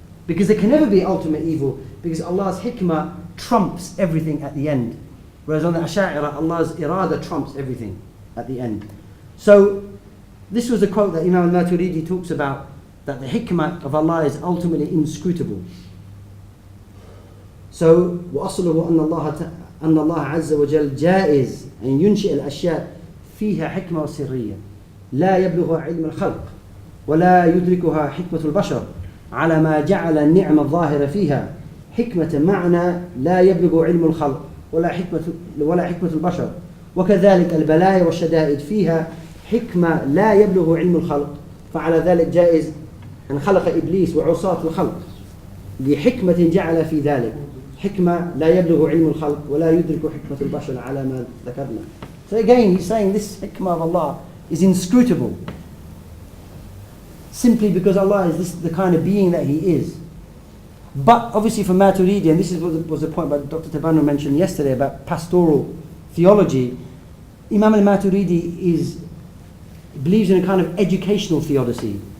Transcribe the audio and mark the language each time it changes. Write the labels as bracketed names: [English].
[English] Because there can never be ultimate evil, because Allah's hikmah trumps everything at the end. Whereas on the Asha'ira, Allah's irada trumps everything at the end. So this was a quote that Imam al-Maturidi talks about, that the hikmah of Allah is ultimately inscrutable. [Arabic] So وَأَصْلُهُ أَنَّ اللَّهَ عَزَّ وَجَلَّ جَائِزٌ أن ينشئ الأشياء فيها حكمة وسرية لا يبلغها علم الخلق ولا يدركها حكمة البشر على ما جعل النعم الظاهرة فيها حكمة معنى لا يبلغ علم الخلق ولا حكمة البشر وكذلك البلايا والشدائد فيها حكمة لا يبلغ علم الخلق فعلى ذلك جائز أن خلق إبليس وعصاة الخلق لحكمة جعل في ذلك حكمة لا يبلغ علم الخلق ولا يدرك حكمة البشر على ما ذكرنا. [English] So again, he's saying this hikmah of Allah is inscrutable, simply because Allah is the kind of being that He is. But obviously for Maturidi, and this was the point that Dr. Tabanu mentioned yesterday about pastoral theology, Imam al-Maturidi believes in a kind of educational theodicy.